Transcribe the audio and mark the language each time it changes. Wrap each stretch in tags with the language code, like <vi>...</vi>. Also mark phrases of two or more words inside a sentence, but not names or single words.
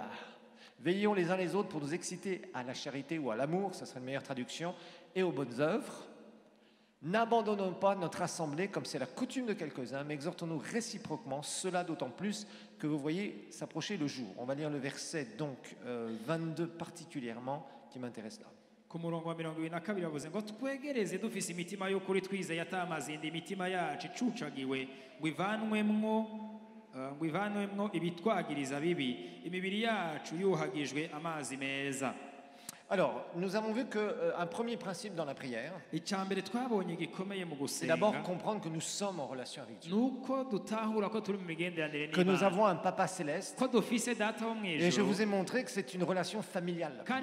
<fr>Veillons les uns les autres pour nous exciter à la charité ou à l'amour, ça serait une meilleure traduction, et aux bonnes œuvres. N'abandonnons pas notre assemblée comme c'est la coutume de quelques-uns, mais exhortons-nous réciproquement, cela d'autant plus que vous voyez s'approcher le jour. On va lire le verset donc 22 particulièrement qui m'intéresse là.</fr> <rn>Ku murongo wa 22 bavuze ngo twegereze dufise imitima yo kuri twizeye atamazindi imitima yacu icucagiwe ngo ivanwemwo ibitwagiriza bibi imibiri yacu yuhagijwe amazi meza.</rn> <fr>Alors, nous avons vu qu'un premier principe dans la prière, c'est d'abord comprendre que nous sommes en relation avec Dieu, que nous avons un Papa céleste, et je vous ai montré que c'est une relation familiale.</fr>